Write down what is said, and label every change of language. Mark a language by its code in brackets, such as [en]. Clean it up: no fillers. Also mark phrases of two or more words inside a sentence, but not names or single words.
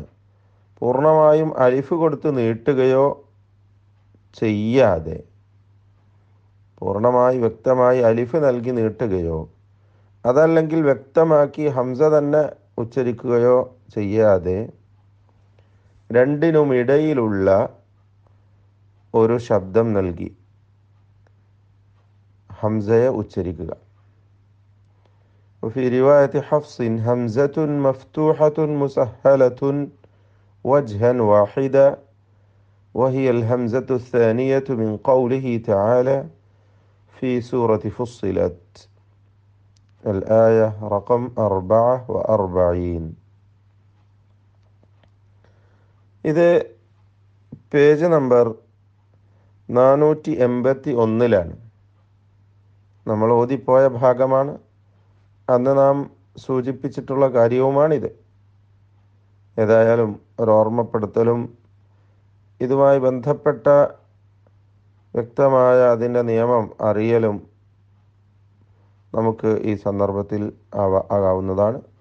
[ml] പൂർണ്ണമായും അലിഫ് കൊടുത്ത് നീട്ടുകയോ ചെയ്യാതെ, പൂർണ്ണമായി വ്യക്തമായി അലിഫ് നൽകി നീട്ടുകയോ അതല്ലെങ്കിൽ വ്യക്തമാക്കി ഹംസ തന്നെ ഉച്ചരിക്കുകയോ ചെയ്യാതെ രണ്ടിനും ഇടയിലുള്ള ഒരു ശബ്ദം നൽകി ഹംസയെ ഉച്ചരിക്കുക. [ar] وفي رواية حفص همزة مفتوحة مسهلة وجها واحدا وهي الهمزة الثانية من قوله تعالى في سورة فصلت الآية رقم 44. [ml] ഇത് പേജ് നമ്പർ 481 നമ്മൾ ഓതിപ്പോയ ഭാഗമാണ്. അന്ന് നാം സൂചിപ്പിച്ചിട്ടുള്ള കാര്യവുമാണിത്. ഏതായാലും ഒരു ഓർമ്മപ്പെടുത്തലും ഇതുമായി ബന്ധപ്പെട്ട വ്യക്തമായ അതിൻ്റെ നിയമം അറിയലും നമുക്ക് ഈ സന്ദർഭത്തിൽ ആകാവുന്നതാണ്.